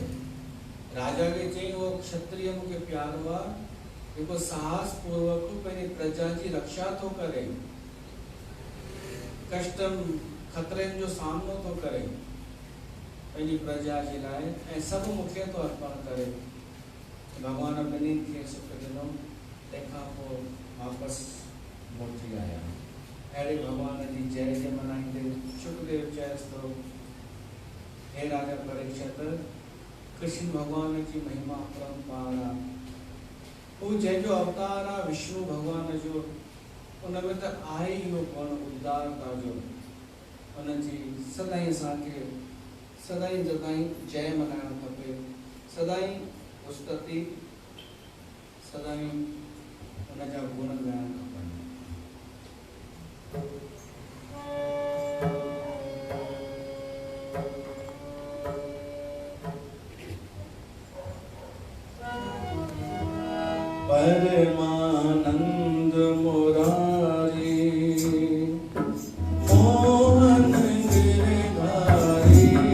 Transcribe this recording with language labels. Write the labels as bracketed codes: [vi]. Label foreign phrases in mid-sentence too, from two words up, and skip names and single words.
[sd] राजा खे चई, उहो क्षत्रिय मूंखे प्यारो आहे जेको साहस पूर्वक पंहिंजी प्रजा जी रक्षा थो करे, कष्टनि खतरनि जो सामनो थो करे पंहिंजी प्रजा जे लाइ, ऐं सभु मूंखे थो अर्पण करे। भॻवानु ॿिन्हिनि खे सुख ॾिनो, तंहिंखां पोइ वापसि मोटी आया। अहिड़े भॻवान जी जय जय मनाईंदे शुकदेव चयसि थो, हे राजा परीक्षित, कृष्ण भॻवान जी महिमा अपरंपार आहे। हू जंहिंजो अवतार आहे विष्णु भॻवान जो, उन में त आहे ई इहो गुण उदारता जो। उनजी सदाई असांखे सदाई जताई जय मनाइणु खपे, सदाई स्तुति, सदाई उन जा गुण ॻाइणु खपनि। परमानंद मुरारी मोहन गिरधारी,